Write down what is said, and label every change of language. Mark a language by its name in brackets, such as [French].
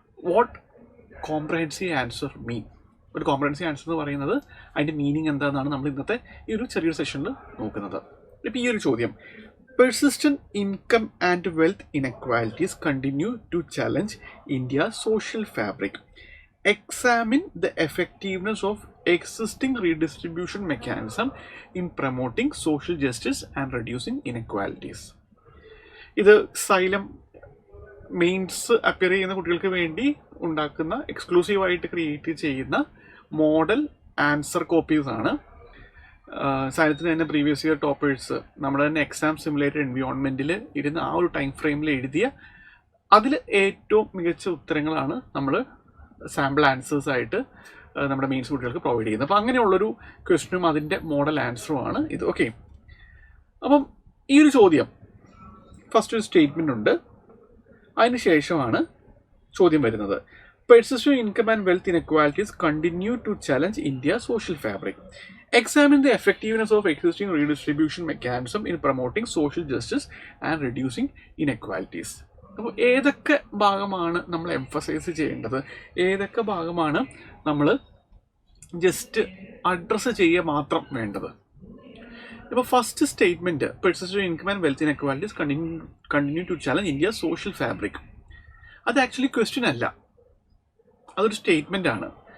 [English] What comprehensive answer mean? [Malayalam] ഒരു comprehensive answer എന്ന് പറയുന്നത് അതിൻ്റെ മീനിങ് എന്താണെന്നാണ് നമ്മൾ ഇന്നത്തെ ഈ ഒരു ചെറിയൊരു സെഷനിൽ നോക്കുന്നത്. ഇപ്പോൾ ഈ ഒരു ചോദ്യം, [English] Persistent income and wealth inequalities continue to challenge India social fabric. Examine the effectiveness of existing redistribution mechanism in promoting social justice and reducing inequalities. [Malayalam] ഇത് സൈലം മെയിൻസ് അപ്പിയർ ചെയ്യുന്ന കുട്ടികൾക്ക് വേണ്ടി ഉണ്ടാക്കുന്ന എക്സ്ക്ലൂസീവായിട്ട് ക്രിയേറ്റ് ചെയ്യുന്ന മോഡൽ ആൻസർ കോപ്പീസ് ആണ്. സയൻസിന് തന്നെ previous year toppers നമ്മുടെ തന്നെ എക്സാം സിമുലേറ്റഡ് എൻവയോൺമെൻറ്റിൽ ഇരുന്ന് ആ ഒരു ടൈം ഫ്രെയിമിൽ എഴുതിയ അതിൽ ഏറ്റവും മികച്ച ഉത്തരങ്ങളാണ് നമ്മൾ സാമ്പിൾ ആൻസേഴ്സ് ആയിട്ട് നമ്മുടെ മെയിൻസ് കുട്ടികൾക്ക് പ്രൊവൈഡ് ചെയ്യുന്നത്. അപ്പോൾ അങ്ങനെയുള്ളൊരു ക്വസ്റ്റ്യനും അതിൻ്റെ മോഡൽ ആൻസറുമാണ് ഇത്. ഓക്കെ, അപ്പം ഈ ഒരു ചോദ്യം ഫസ്റ്റ് ഒരു സ്റ്റേറ്റ്മെൻ്റ് ഉണ്ട്, അതിന് ശേഷമാണ് ചോദ്യം വരുന്നത്. [English] Persistent income and wealth inequalities continue to challenge India social fabric. Examine the effectiveness of existing redistribution mechanism in promoting social justice and reducing inequalities. [Malayalam] അപ്പോൾ ഏതൊക്കെ ഭാഗമാണ് നമ്മൾ എംഫസൈസ് ചെയ്യേണ്ടത്, ഏതൊക്കെ ഭാഗമാണ് നമ്മൾ ജസ്റ്റ് അഡ്രസ്സ് ചെയ്യുക മാത്രം വേണ്ടത്? ഇപ്പോൾ first statement, [English] persistent income and wealth inequalities continue to challenge India social fabric, [Malayalam] അത് ആക്ച്വലി ക്വസ്റ്റ്യൻ അല്ല, അതൊരു സ്റ്റേറ്റ്മെൻ്റ് ആണ്.